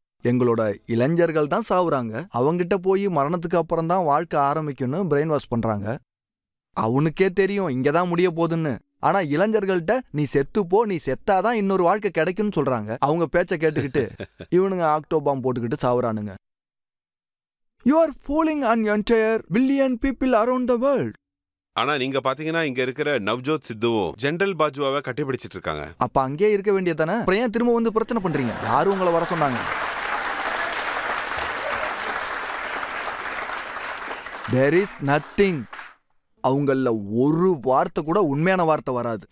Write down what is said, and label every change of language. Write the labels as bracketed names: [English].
[Tamil] எங்களோட இளைஞர்கள் தான் சாவுறாங்க. அவங்கிட்ட போய் மரணத்துக்கு அப்புறம் தான் வாழ்க்கை ஆரம்பிக்கும்னு பிரெயின் வாஷ் பண்றாங்க. அவனுக்கே தெரியும் இங்கதான் முடிய போகுதுன்னு. ஆனா இளைஞர்கள்ட்ட நீ செத்துப்போ, நீ செத்தாதான் இன்னொரு வாழ்க்கை கிடைக்கும்னு சொல்றாங்க. அவங்க பேச்ச கேட்டுக்கிட்டு இவனுங்க ஆக்டோபாம் போட்டுக்கிட்டு சாவுறானுங்க. [English] You are fooling an entire billion people around the world. [Tamil] ஆனா நீங்க பாத்தீங்கன்னா இங்க இருக்கிற நவ்ஜோத் சித்துவும் ஜெனரல் பாஜுவாவை கட்டிப்பிடிச்சிட்டு இருக்காங்க. அப்ப அங்கேயே இருக்க வேண்டியதானே? அப்புறம் ஏன் திரும்ப வந்து பிரச்சனை பண்றீங்க? யாரும் உங்களை வர சொன்னாங்க? [English] There is nothing. [Tamil] அவங்கள ஒரு வார்த்தை கூட உண்மையான வார்த்தை வராது.